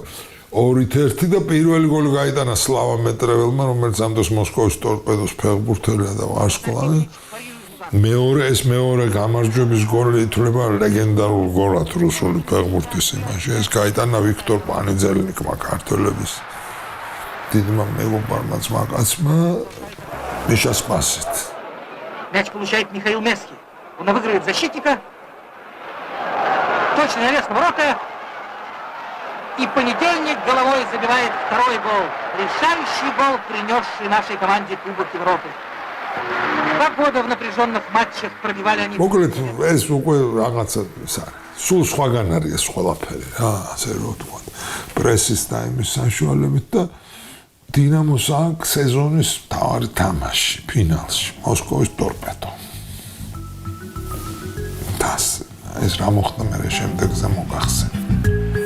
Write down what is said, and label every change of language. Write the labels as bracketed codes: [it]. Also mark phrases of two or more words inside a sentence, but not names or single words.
[ka] 2-1 და პირველი გოლი გაიტანა სლავა მეტრეველმა, რომელიც ამ დროს მოსკოვის ტორპედოს ფეხბურთელია და ვარსკვლავი. მეორე გამარჯვების გოლი ითვლება ლეგენდარულ გოლად რუსული ფეხბურთის იმაში. ეს გაიტანა ვიქტორ პანიძელნიკმა ქართველების დიდმა მეგობარმა ძმაკაცმა მიშა სპასით. [ru] Мяч получает Михаил Месхи. Он обыгрывает защитника. Точный навес на ворота. И понедельник головой забивает второй гол. Решающий гол, принесший нашей команде Кубок Европы. 2 года в напряженных матчах пробивали они... [ka] მოკლედ ეს უკვე რაღაცა ის არის. სულ სხვაგან არის ეს ყველაფერი რა, ასე რომ ვთქვა. პრესის და იმის საშუალებით და დინამოს აქვს სეზონის მთავარი თამაში ფინალში მოსკოვის ტორპედო. ეს რა მოხდა მე შემდეგზე მოგახსენე.